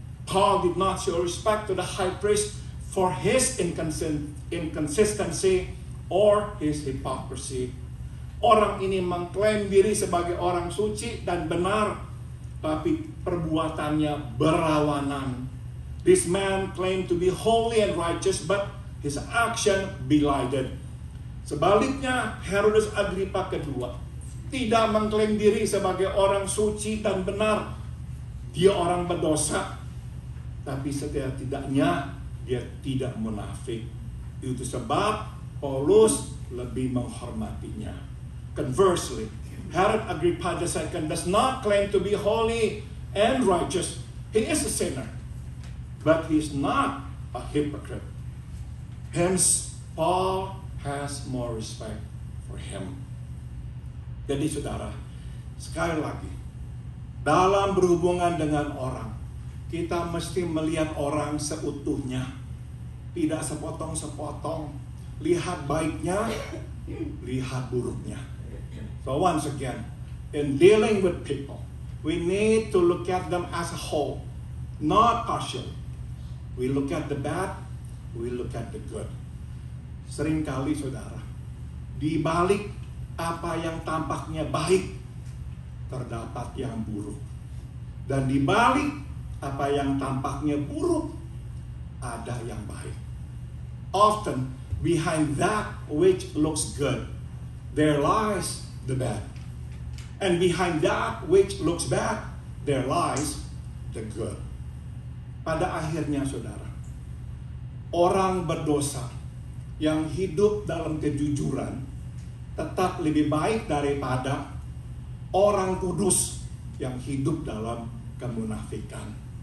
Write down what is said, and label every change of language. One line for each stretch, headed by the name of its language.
English: Paul did not show respect to the high priest for his inconsistency or his hypocrisy.
Indonesian: Orang ini mengklaim diri sebagai orang suci dan benar, tapi perbuatannya berlawanan.
English: This man claimed to be holy and righteous, but his action belied it.
Indonesian: Sebaliknya, Herodes Agrippa kedua tidak mengklaim diri sebagai orang suci dan benar. Dia orang berdosa, tapi setidak-tidaknya dia tidak munafik. Itu sebab Paulus lebih menghormatinya.
English: Conversely, Herod Agrippa II does not claim to be holy and righteous. He is a sinner, but he is not a hypocrite. Hence, Paul has more respect for him.
Indonesian: Jadi saudara, sekali lagi, dalam berhubungan dengan orang, kita mesti melihat orang seutuhnya, tidak sepotong-sepotong. Lihat baiknya, lihat buruknya.
English: So once again, in dealing with people, we need to look at them as a whole, not partial. We look at the bad, we look at the good.
Indonesian: Seringkali saudara, di balik apa yang tampaknya baik, terdapat yang buruk. Dan di balik apa yang tampaknya buruk, ada yang baik.
English: Often, behind that which looks good, there lies the bad. And behind that which looks bad, there lies the good.
Indonesian: Pada akhirnya saudara, orang berdosa yang hidup dalam kejujuran tetap lebih baik daripada orang kudus yang hidup dalam kemunafikan.